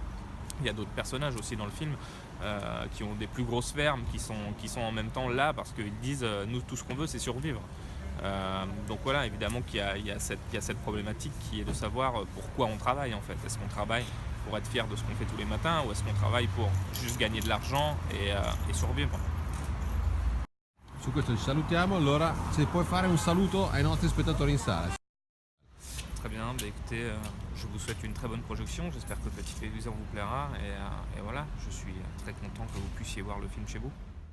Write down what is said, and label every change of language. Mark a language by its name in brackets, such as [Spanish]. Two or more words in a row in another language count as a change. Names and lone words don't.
[French] Il y a d'autres personnages aussi dans le film qui ont des plus grosses fermes, qui sont en même temps là parce qu'ils disent nous tout ce qu'on veut c'est survivre. Donc voilà, évidemment qu'il y a cette problématique qui est de savoir pourquoi on travaille en fait. Est-ce qu'on travaille pour être fier de ce qu'on fait tous les matins, ou est-ce qu'on travaille pour juste gagner de l'argent et survivre? [Italian] Su questo ci salutiamo, allora se puoi fare un saluto ai nostri spettatori in sala. [French] Très bien, bah écoutez, je vous souhaite une très bonne projection, j'espère que Petit Paysan vous plaira, et voilà, je suis très content que vous puissiez voir le film chez vous.